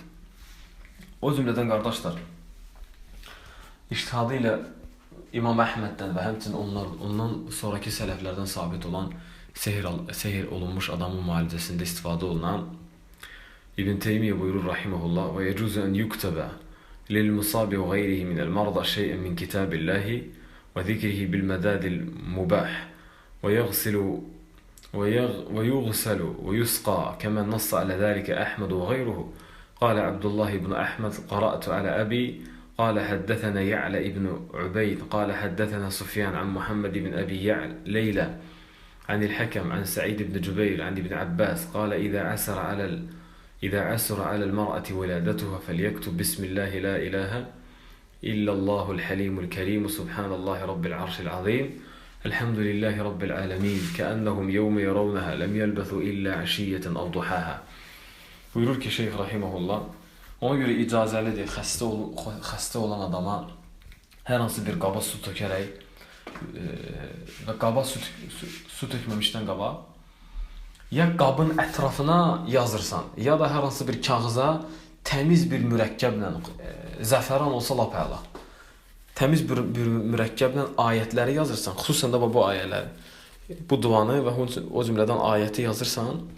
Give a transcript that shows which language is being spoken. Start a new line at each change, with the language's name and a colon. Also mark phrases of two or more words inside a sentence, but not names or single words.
Azerbaijani: O cümlədən qardaşlar, İctihadı ilə İmam Əhməddən və həmçinin ondan sonraki sələflərdən sabit olan sehir olunmuş adamın müalicəsində istifadə olunan İbn Teymiyyə buyurur
Arabic: رحمه الله ويجوز أن يكتب للمصاب وغيره من المرضى شيئا من كتاب الله وذكره بالمداد المباح ويغسل ويغسل ويسقى كما نص على ذلك أحمد وغيره. قال عبد الله بن أحمد: قرأت على أبي قال حدثنا يعلى ابن عبيد قال حدثنا سفيان عن محمد بن أبي ليلى عن الحكم عن سعيد بن جبير عن ابن عباس قال إذا عسر على المرأة ولادتها فليكتب بسم الله لا إله إلا الله الحليم الكريم سبحان الله رب العرش العظيم الحمد لله رب العالمين كأنهم يوم يرونها لم يلبثوا إلا عشية أو ضحاها."
Azerbaijani: Buyurur ki Şeyh rahimehullah, ona görə icazəlidir xəstə olan adama hər hansı bir qaba su tökərək və qaba su tökməmişdən qabaq ya qabın ətrafına yazırsan, ya da hər hansı bir kağıza təmiz bir mürəkkəblə, zəfəran olsa lap əla, təmiz bir mürəkkəblə ayətləri yazırsan, xüsusən də bu ayələri, bu duanı və o cümlədən ayəti yazırsan,